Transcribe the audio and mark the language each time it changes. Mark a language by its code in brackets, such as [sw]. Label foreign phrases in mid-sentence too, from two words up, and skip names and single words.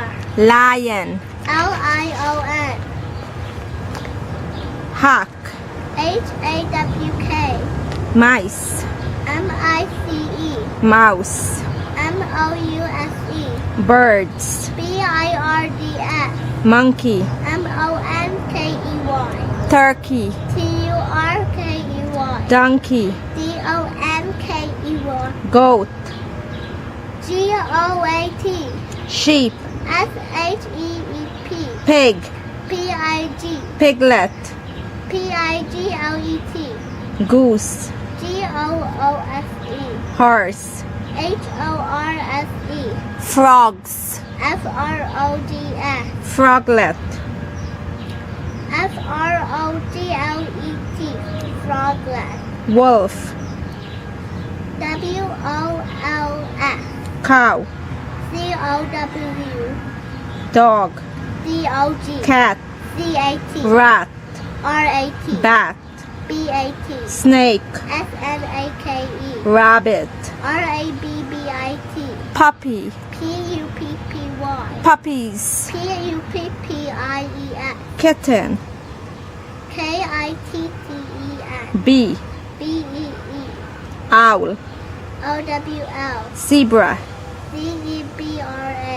[en] Lion. L-I-O-N. Hawk. H-A-W-K. Mice. M-I-C-E. Mouse. M-O-U-S-E. Birds. B-I-R-D-S. Monkey. M-O-N-K-E-Y. Turkey. T-U-R-K-E-Y. Donkey. D-O-N-K-E-Y. Goat. G-O-A-T. Sheep. S-H-E-E-P. Pig. P-I-G. Piglet. P-I-G-L-E-T. Goose. G-O-O-S-E. Horse. H-O-R-S-E. Frogs. F-R-O-G-S. Froglet. F-R-O-G-L-E-T. Froglet. Wolf. W-O-L-F. Cow. C-O-W. Dog. D-O-G. Cat. C-A-T. Rat. R-A-T. Bat. B-A-T. Snake. S-N-A-K-E. Rabbit. R-A-B-B-I-T. Puppy. P-U-P-P-Y. Puppies. P-U-P-P-I-E-S. Kitten. K-I-T-T-E-N. Bee. B-E-E. Owl. O-W-L. Zebra. C-E-B-R-A.